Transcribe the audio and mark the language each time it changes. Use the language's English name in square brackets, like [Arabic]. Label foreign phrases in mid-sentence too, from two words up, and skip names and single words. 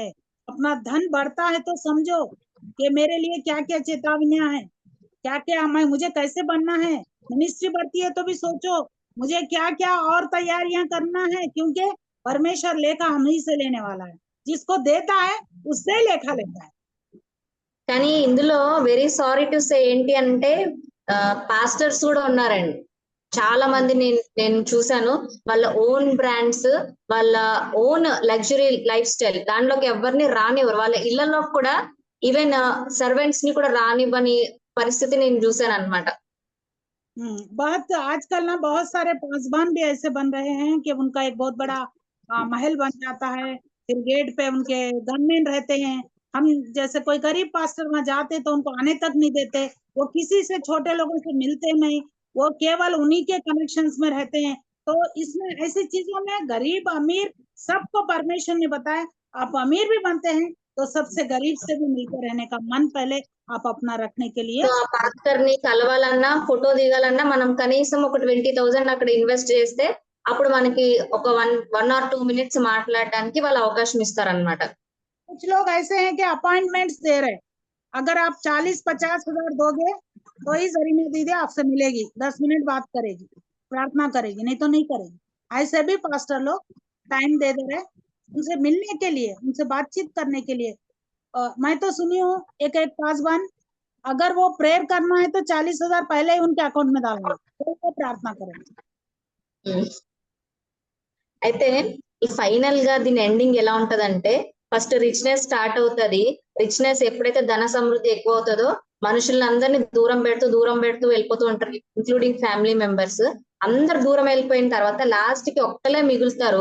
[Hindi] अपना धन बढ़ता है तो समझो कि मेरे लिए क्या क्या चेतावनियां हैं, क्या क्या मुझे कैसे बनना है। मिनिस्ट्री बढ़ती है तो भी सोचो मुझे क्या क्या और तैयारियां करना है, क्योंकि परमेश्वर लेखा हम ही से लेने वाला है। जिसको देता है उससे लेखा लेता है। [Telugu] కానీ ఇందులో [English] very sorry to say [Telugu] ఏంటి అంటే, పాస్టర్స్ కూడా ఉన్నారండి. చాలా మంది నేను చూసాను, వాళ్ళ [English] own brands, [Telugu] వాళ్ళ [English] own luxury life style, [Telugu] దాంట్లోకి ఎవరిని రానివ్వరు. వాళ్ళ ఇళ్లలో కూడా [English] even servants [Telugu] ని కూడా రానివ్వని పరిస్థితి నేను చూసాను అనమాట. [Hindi] बहुत आजकल ना बहुत सारे पासबान भी ऐसे बन रहे हैं कि उनका एक बहुत बड़ा महल बन जाता है, फिर गेट पे उनके गनमैन रहते हैं। हम जैसे कोई गरीब पास्टर वहां जाते तो उनको आने तक नहीं देते, वो किसी से छोटे लोगों से मिलते नहीं, वो केवल उन्हीं के कनेक्शंस में रहते हैं। तो इसमें ऐसी चीजों में गरीब अमीर सबको परमेश्वर ने बताया, आप अमीर भी बनते हैं तो सबसे गरीब से भी मिलकर रहने का मन पहले आप अपना रखने के लिए। [Telugu] సో ఆ పాస్టర్ ని కలవాలన్నా, ఫోటో దిగాలన్నా మనం కనీసం ఒక 20,000 అక్కడ ఇన్వెస్ట్ చేస్తే అప్పుడు మనకి ఒక [English] 1 or 2 minutes [Telugu] మాట్లాడడానికి వాళ్ళు అవకాశం ఇస్తారనమాట. [Hindi] कुछ लोग ऐसे हैं कि अपॉइंटमेंट्स दे रहे, अगर आप 40-50 हजार दोगे तो ही जरीना दीदी आपसे मिलेगी, 10 मिनट बात करेगी, प्रार्थना करेगी, नहीं तो नहीं करेगी। ऐसे भी पास्टर लोग टाइम दे रहे उनसे मिलने के लिए, उनसे बातचीत करने के लिए। मैं तो सुनी हूँ एक पासवान, अगर वो प्रेयर करना है तो 40,000 पहले ही उनके अकाउंट में डालना, तो वो प्रार्थना करें। [Telugu] అయితే ఈ ఫైనల్ గా దీని ఎండింగ్ ఎలా ఉంటదంటే, [English] first richness start [Telugu] అవుతది. రిచ్నెస్ ఎప్పుడైతే ధన సమృద్ధి ఎక్కువ అవుతుందో మనుషులందరినీ దూరం పెడుతూ వెళ్ళిపోతూ ఉంటారు, [English] including family members. [Telugu] అందరు దూరం వెళ్ళిపోయిన తర్వాత లాస్ట్ కి ఒక్కలే మిగులుతారు.